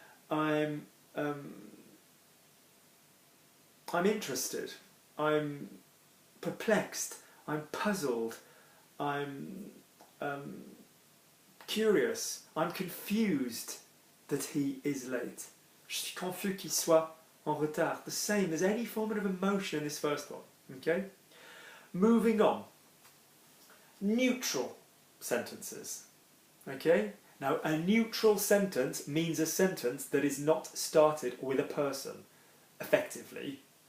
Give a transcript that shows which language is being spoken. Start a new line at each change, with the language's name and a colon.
English: I'm interested. I'm perplexed. I'm puzzled. I'm curious. I'm confused that he is late.
French: Je suis confus qu'il soit en retard.
English: The same. There's any form of emotion in this first one. Okay? Moving on. Neutral sentences. Okay? Now, a neutral sentence means a sentence that is not started with a person, effectively.